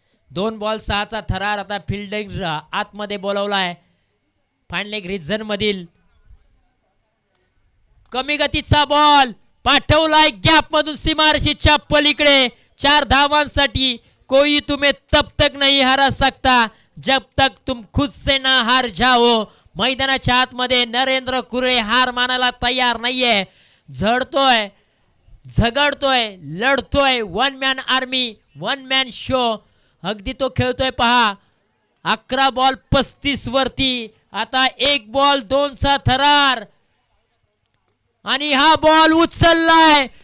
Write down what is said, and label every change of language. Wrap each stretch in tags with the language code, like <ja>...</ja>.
<mr>2 ball 6 चा थरार. आता फिल्डिंग आतमध्ये बोलवलाय फाईन लेग रिजन मधील. कमी गतीचा बॉल पाठवलाय गॅप मधून सीमारेषेच्या पलीकडे 4 धावांसाठी.</mr> <hi>कोई तुम्हें तब तक नहीं हरा सकता जब तक तुम खुद से ना हार जाओ.</hi> <mr>मैदानाच्या आतमध्ये नरेंद्र कुरळे हार मानायला तयार नाहीये. झडतोय, झगडतोय, लढतोय. 1 मॅन आर्मी 1 मॅन शो अगदी तो खेळतोय पहा. 11 बॉल 35 वरती. आता 1 बॉल 2 चा थरार आणि हा बॉल उचललाय.</mr>